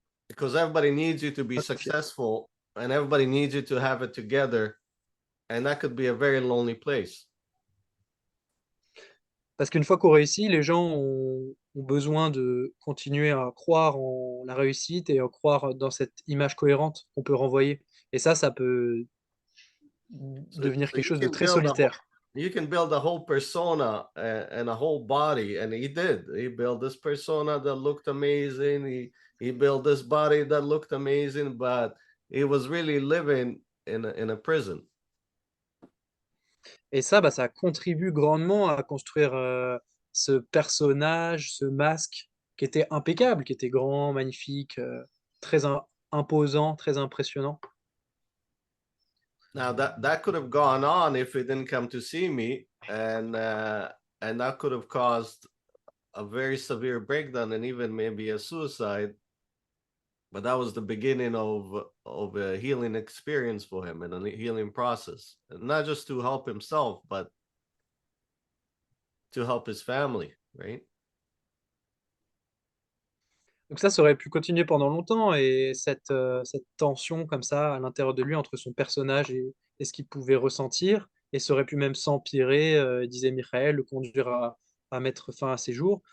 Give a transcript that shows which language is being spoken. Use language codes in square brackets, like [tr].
[en] Because everybody needs you to be [fr] Pas se confier. [en] successful and everybody needs you to have it together. And that could be a very lonely place. [fr] Parce qu'une fois qu'on réussit, les gens ont besoin de continuer à croire en la réussite et à croire dans cette image cohérente qu'on peut renvoyer. Et ça peut devenir [en] So [fr] quelque chose de très solitaire. [en] you can build a whole persona and a whole body, and he did. He built this persona that looked amazing. He built this body that looked amazing, but he was really living in a prison. [fr] Et ça, bah, ça contribue grandement à construire ce personnage, ce masque qui était impeccable, qui était grand, magnifique, très imposant, très impressionnant. [en] Now that could have gone on if he didn't come to see me, and that could have caused a very severe breakdown and even maybe a suicide. But that was the beginning of a healing experience for him and a healing process, and not just to help himself, but to help his family, right? [fr] Donc ça aurait pu continuer pendant longtemps et cette tension comme ça à l'intérieur de lui entre son personnage et ce qu'il pouvait ressentir, et ça aurait pu même s'empirer, disait Michael, le conduire à mettre fin à ses jours.